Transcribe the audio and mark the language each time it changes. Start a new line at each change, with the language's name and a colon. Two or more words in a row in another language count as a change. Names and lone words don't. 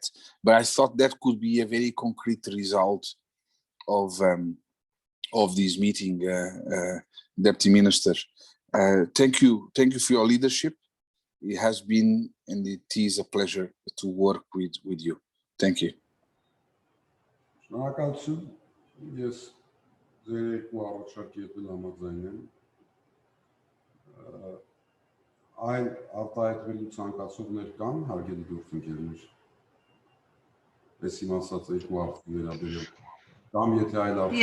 English: But I thought that could be a very concrete result of this meeting, Deputy Minister. Thank you for your leadership. It has been and it is a pleasure to work with you. Thank you.
Armenian: Շնորհակալություն, ես ձեր երկու առաջարկի հետ համաձայն եմ, այլ արտահայտվելու ցանկացողներ կան, հարգելի գործընկերներ, ես իմ ասած երկու հարցի վերաբերյալ, կամ եթե այլ հարցեր։